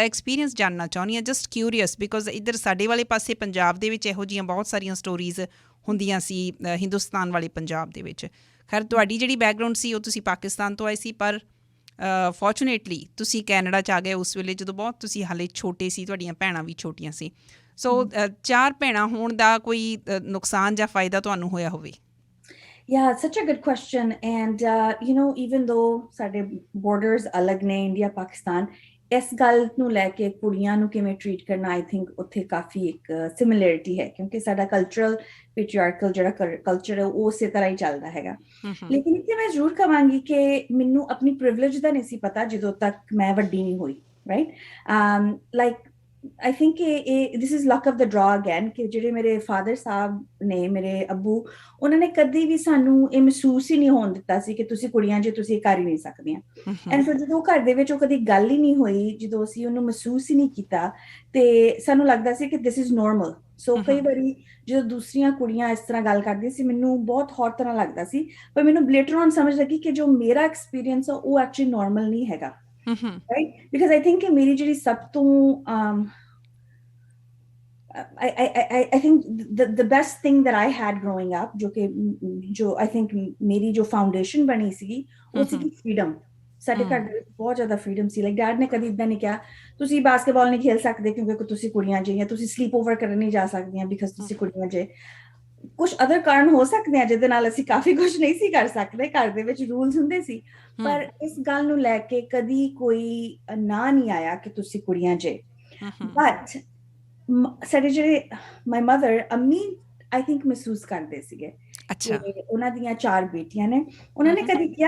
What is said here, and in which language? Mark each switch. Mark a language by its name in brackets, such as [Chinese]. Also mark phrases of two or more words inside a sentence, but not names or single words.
[Punjabi] ਐਕਸਪੀਰੀਅੰਸ ਜਾਣਨਾ ਚਾਹੁੰਦੀ ਹਾਂ [English] just curious because [Punjabi] ਇੱਧਰ ਸਾਡੇ ਵਾਲੇ ਪਾਸੇ ਪੰਜਾਬ ਦੇ ਵਿੱਚ ਇਹੋ ਜਿਹੀਆਂ ਬਹੁਤ ਸਾਰੀਆਂ ਸਟੋਰੀਜ਼ ਹੁੰਦੀਆਂ ਸੀ ਹਿੰਦੁਸਤਾਨ ਵਾਲੇ ਪੰਜਾਬ ਦੇ ਵਿੱਚ ਖੈਰ ਤੁਹਾਡੀ ਜਿਹੜੀ ਬੈਕਗਰਾਊਂਡ ਸੀ ਉਹ ਤੁਸੀਂ ਪਾਕਿਸਤਾਨ ਤੋਂ ਆਏ ਸੀ ਪਰ ਫੋਰਚੂਨੇਟਲੀ ਤੁਸੀਂ ਕੈਨੇਡਾ 'ਚ ਆ ਗਏ ਉਸ ਵੇਲੇ ਜਦੋਂ ਬਹੁਤ ਤੁਸੀਂ ਹਾਲੇ ਛੋਟੇ ਸੀ ਤੁਹਾਡੀਆਂ ਭੈਣਾਂ ਵੀ ਛੋਟੀਆਂ ਸੀ ਸੋ 4 ਭੈਣਾਂ ਹੋਣ ਦਾ ਕੋਈ ਨੁਕਸਾਨ ਜਾਂ ਫਾਇਦਾ ਤੁਹਾਨੂੰ ਹੋਇਆ ਹੋਵੇ [English] Yeah, it's such a good question. And, even though [Punjabi] ਸਾਡੇ borders ਅਲੱਗ ਨੇ ਇੰਡੀਆ ਪਾਕਿਸਤਾਨ ਇਸ ਗੱਲ ਨੂੰ ਲੈ ਕੇ ਕੁੜੀਆਂ ਨੂੰ ਕਿਵੇਂ ਟਰੀਟ ਕਰਨਾ [English] I think [Punjabi] ਉੱਥੇ ਕਾਫੀ ਇੱਕ ਸਿਮਿਲੈਰਿਟੀ ਹੈ ਕਿਉਂਕਿ ਸਾਡਾ [English] cultural patriarchal [Punjabi] ਜਿਹੜਾ ਕਲਚਰ ਹੈ ਉਹ ਉਸੇ ਤਰ੍ਹਾਂ ਹੀ ਚੱਲਦਾ ਹੈਗਾ ਲੇਕਿਨ ਇੱਥੇ ਮੈਂ ਜ਼ਰੂਰ ਕਹਾਂਗੀ ਕਿ ਮੈਨੂੰ ਆਪਣੀ ਪ੍ਰਿਵਿਲੇਜ ਦਾ ਨਹੀਂ ਸੀ ਪਤਾ ਜਦੋਂ ਤੱਕ ਮੈਂ ਵੱਡੀ ਨਹੀਂ ਹੋਈ [English] right like I think this is luck of the draw again [Punjabi] ਕਿ ਜਿਹੜੇ ਮੇਰੇ ਫਾਦਰ ਸਾਹਿਬ ਨੇ ਮੇਰੇ ਅੱਬੂ ਉਹਨਾਂ ਨੇ ਕਦੀ ਵੀ ਸਾਨੂੰ ਇਹ ਮਹਿਸੂਸ ਹੀ ਨਹੀਂ ਹੋਣ ਦਿੱਤਾ ਸੀ ਕਿ ਤੁਸੀਂ ਕੁੜੀਆਂ ਜੇ ਤੁਸੀਂ ਕਰ ਹੀ ਨਹੀਂ ਸਕਦੀਆਂ ਐਂਡ ਫਿਰ ਜਦੋਂ ਘਰ ਦੇ ਵਿੱਚ ਉਹ ਕਦੀ ਗੱਲ ਹੀ ਨਹੀਂ ਹੋਈ ਜਦੋਂ ਅਸੀਂ ਉਹਨੂੰ ਮਹਿਸੂਸ ਹੀ ਨਹੀਂ ਕੀਤਾ ਤੇ ਸਾਨੂੰ ਲੱਗਦਾ ਸੀ ਕਿ [English] this is normal so [Punjabi] ਕਈ ਵਾਰੀ ਜਦੋਂ ਦੂਸਰੀਆਂ ਕੁੜੀਆਂ ਇਸ ਤਰ੍ਹਾਂ ਗੱਲ ਕਰਦੀਆਂ ਸੀ ਮੈਨੂੰ ਬਹੁਤ ਹੌਟ ਤਰ੍ਹਾਂ ਲੱਗਦਾ ਸੀ ਪਰ ਮੈਨੂੰ [English] later on [Punjabi] ਸਮਝ ਲੱਗੀ ਕਿ ਜੋ ਮੇਰਾ ਐਕਸਪੀਰੀਅੰਸ ਆ ਉਹ [English] actually normal [Punjabi] ਨਹੀਂ ਹੈਗਾ [English] right because I think [Punjabi] ਕਿ ਮੇਰੀ ਜਿਹੜੀ ਸਭ ਤੋਂ [English] I think the best thing that I had growing up [Punjabi] ਜੋ [English] I think [Punjabi] ਮੇਰੀ ਜੋ foundation ਬਣੀ ਸੀਗੀ ਉਹ ਸੀਗੀ freedom ਸਾਡੇ ਘਰ ਦੇ ਵਿੱਚ ਬਹੁਤ ਜ਼ਿਆਦਾ freedom ਸੀ [English] like dad [Punjabi] ਨੇ ਕਦੀ ਇਦਾਂ ਨਹੀਂ ਕਿਹਾ ਤੁਸੀਂ ਬਾਸਕਟਬਾਲ ਨਹੀਂ ਖੇਲ ਸਕਦੇ ਕਿਉਂਕਿ ਤੁਸੀਂ ਕੁੜੀਆਂ ਜੇ ਜਾਂ ਤੁਸੀਂ [English] sleep over [Punjabi] ਕਰਨ ਨਹੀਂ ਜਾ ਸਕਦੀਆਂ ਬਿਕਾਜ਼ ਤੁਸੀਂ ਕੁੜੀਆਂ ਜੇ ਕੁਝ ਅਦਰ ਕਾਰਨ ਹੋ ਸਕਦੇ ਆ ਜਿਹਦੇ ਨਾਲ ਅਸੀਂ ਕਾਫੀ ਕੁਝ ਨਹੀਂ ਸੀ ਕਰ ਸਕਦੇ ਘਰ ਦੇ ਵਿੱਚ ਰੂਲਸ ਹੁੰਦੇ ਸੀ ਪਰ ਇਸ ਗੱਲ ਨੂੰ ਲੈ ਕੇ ਕਦੀ ਕੋਈ ਨਾ ਨਹੀਂ ਆਇਆ ਕਿ ਤੁਸੀਂ ਕੁੜੀਆਂ ਜੇ ਬਟ ਸਾਡੇ ਜਿਹੜੇ [English] my mother [Punjabi] ਅੰਮੀ [English] I think [Punjabi] ਮਹਿਸੂਸ ਕਰਦੇ ਸੀਗੇ ਉਹਨਾਂ ਦੀਆਂ 4 ਬੇਟੀਆਂ ਨੇ ਉਹਨਾਂ ਨੇ ਕਦੀ ਕਿਹਾ